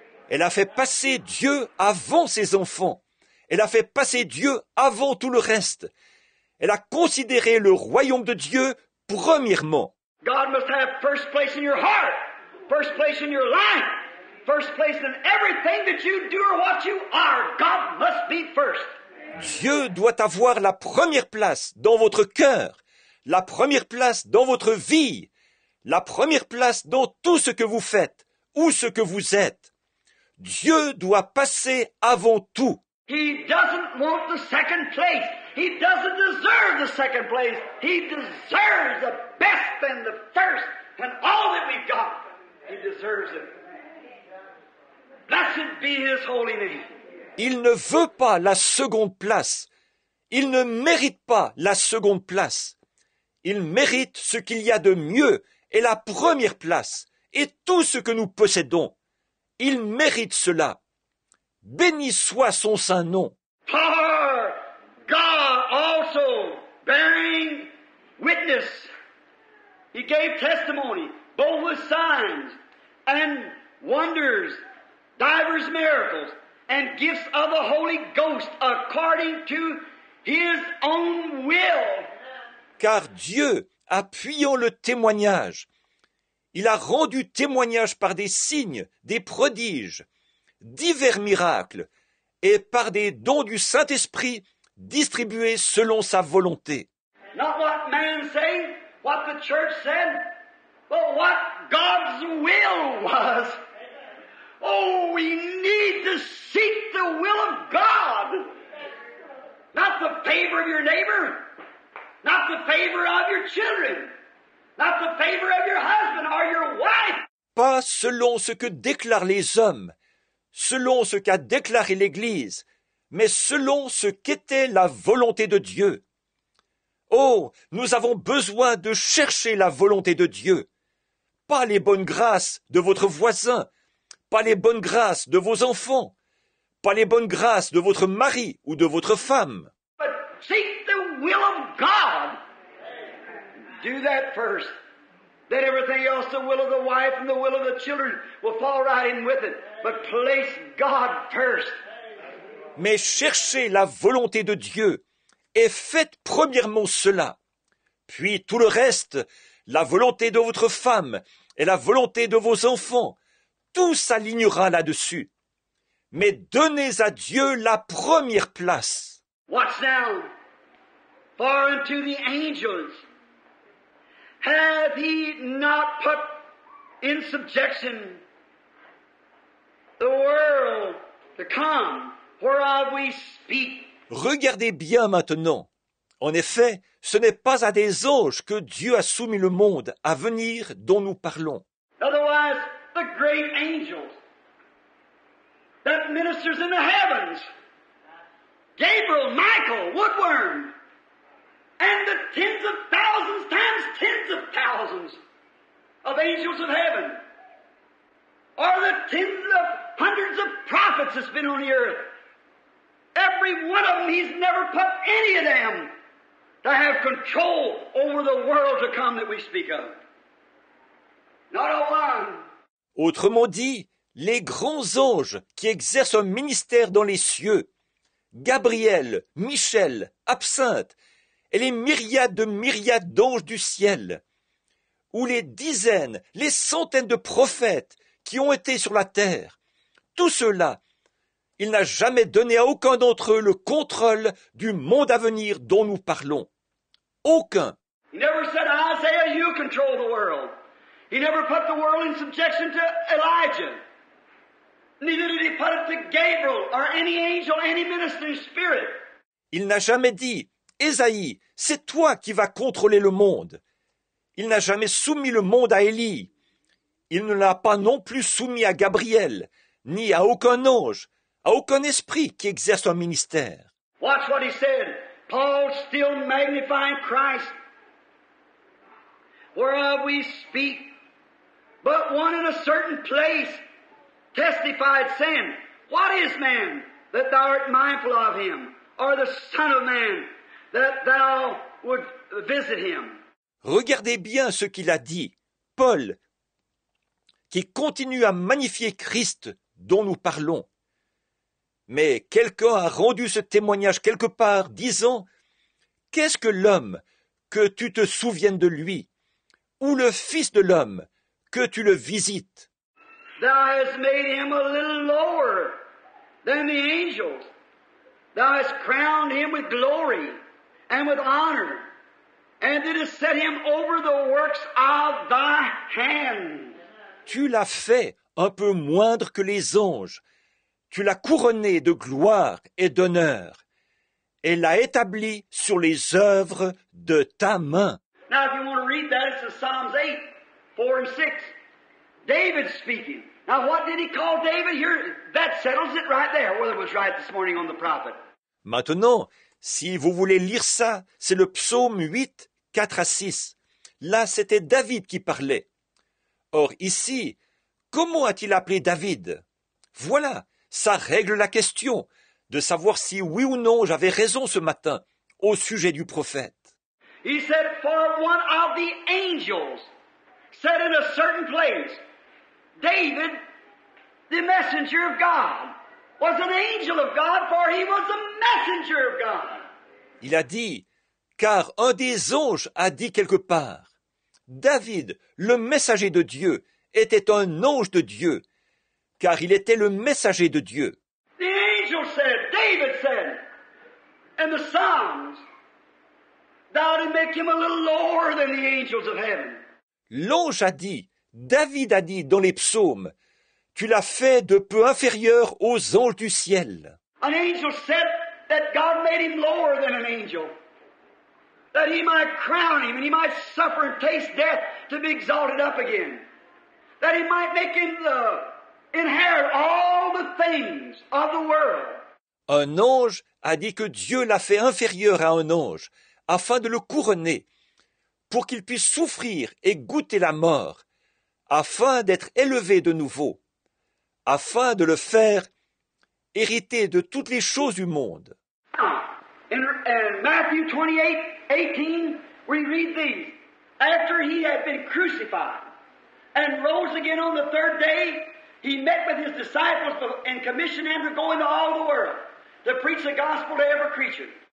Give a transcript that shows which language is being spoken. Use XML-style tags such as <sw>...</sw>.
<fr>Elle a fait passer Dieu avant ses enfants. Elle a fait passer Dieu avant tout le reste. Elle a considéré le royaume de Dieu premièrement.</fr> <en>God must have first place in your heart, first place in your life, first place in everything that you do or what you are. God must be first.</en> <fr>Dieu doit avoir la première place dans votre cœur, la première place dans votre vie, la première place dans tout ce que vous faites ou ce que vous êtes. Dieu doit passer avant tout.</fr> <en>He doesn't want the second place. He doesn't deserve the second place. He deserves the best and the first and all that we've got. He deserves it. Blessed be His holy name.</en> <fr>Il ne veut pas la seconde place. Il ne mérite pas la seconde place. Il mérite ce qu'il y a de mieux et la première place et tout ce que nous possédons. Il mérite cela. Béni soit son saint nom.</fr> <en>For God also bearing witness. He gave testimony, both with signs and wonders, divers miracles, and gifts of the Holy Ghost according to His own will.</en> <fr>Car Dieu, appuyant le témoignage, il a rendu témoignage par des signes, des prodiges, divers miracles, et par des dons du Saint-Esprit distribués selon sa volonté.</fr> <en>Not what man say, what the church said, but what God's will was. Oh, we need to seek the will of God. Not the favor of your neighbor, not the favor of your children, not the favor of your husband or your wife.</en> <fr>Pas selon ce que déclarent les hommes, selon ce qu'a déclaré l'Église, mais selon ce qu'était la volonté de Dieu. Oh, nous avons besoin de chercher la volonté de Dieu, pas les bonnes grâces de votre voisin, pas les bonnes grâces de vos enfants, pas les bonnes grâces de votre mari ou de votre femme.</fr> <en>But seek the will of God. Do that first. Then everything else, the will of the wife and the will of the children, will fall right in with it. But place God first.</en> <fr>Mais cherchez la volonté de Dieu et faites premièrement cela. Puis tout le reste, la volonté de votre femme et la volonté de vos enfants, tout s'alignera là-dessus. Mais donnez à Dieu la première place.</fr> <en>Watch now. For unto the angels hath He not put in subjection the world to come, whereof we speak.</en> <fr>Regardez bien maintenant. En effet, ce n'est pas à des anges que Dieu a soumis le monde à venir dont nous parlons.</fr> <en>Otherwise, the great angels that ministers in the heavens, Gabriel, Michael, Woodworm, and the tens of thousands times tens of thousands of angels of heaven, or the tens of hundreds of prophets that's been on the earth. Every one of them, He's never put any of them to have control over the world to come that we speak of. Not a one.</en> <fr>Autrement dit, les grands anges qui exercent un ministère dans les cieux, Gabriel, Michel, Absinthe, et les myriades de myriades d'anges du ciel, ou les dizaines, les centaines de prophètes qui ont été sur la terre, tout cela, il n'a jamais donné à aucun d'entre eux le contrôle du monde à venir dont nous parlons. Aucun.</fr> <en>He never said, Isaiah, you control the world. He never put the world in subjection to Elijah. Neither did he put it to Gabriel or any angel, any ministering spirit.</en> <fr>Il n'a jamais dit, Ésaïe, c'est toi qui vas contrôler le monde. Il n'a jamais soumis le monde à Élie. Il ne l'a pas non plus soumis à Gabriel, ni à aucun ange, à aucun esprit qui exerce un ministère.</fr> <en>Watch what he said. Paul still magnifying Christ, whereof we speak, but one in a certain place testified, saying, What is man, that thou art mindful of him, or the Son of Man, that thou would visit him?</en> <fr>Regardez bien ce qu'il a dit, Paul, qui continue à magnifier Christ dont nous parlons. Mais quelqu'un a rendu ce témoignage quelque part, disant, Qu'est-ce que l'homme, que tu te souviennes de lui, ou le Fils de l'homme, que tu le visites?</fr> <en>Thou hast made him a little lower than the angels. Thou hast crowned him with glory and with honor, and didst set him over the works of thy hands.</en> <fr>Tu l'as fait un peu moindre que les anges. Tu l'as couronné de gloire et d'honneur, et l'as établi sur les œuvres de ta main.</fr> <en>Now, if you want to read that, it's in Psalms 8, 4 and 6. David speaking. Now, what did he call David? Here, that settles it right there, whether it was right this morning on the prophet.</en> <fr>Maintenant, si vous voulez lire ça, c'est le psaume 8, 4 à 6. Là, c'était David qui parlait. Or, ici, comment a-t-il appelé David? Voilà, ça règle la question de savoir si oui ou non j'avais raison ce matin au sujet du prophète.</fr> <en>He said, For one of the angels said in a certain place, David, the messenger of God, was an angel of God, for he was a messenger of God.</en> <fr>Il a dit, car un des anges a dit quelque part, David, le messager de Dieu, était un ange de Dieu, car il était le messager de Dieu.</fr> <en>The angel said, David said, in the Psalms, Thou did make him a little lower than the angels of heaven.</en> <fr>L'ange a dit, David a dit dans les psaumes, tu l'as fait de peu inférieur aux anges du ciel.</fr> <en>An angel said that God made him lower than an angel, that he might crown him and he might suffer and taste death to be exalted up again, that he might make him inherit all the things of the world.</en> <fr>Un ange a dit que Dieu l'a fait inférieur à un ange, afin de le couronner, pour qu'il puisse souffrir et goûter la mort, afin d'être élevé de nouveau, afin de le faire hériter de toutes les choses du monde.</fr> <en>In Matthew 28, 18, we read these. After he had been crucified and rose again on the third day, he met with his disciples and commissioned them to go into all the world to preach the gospel to every creature.</en>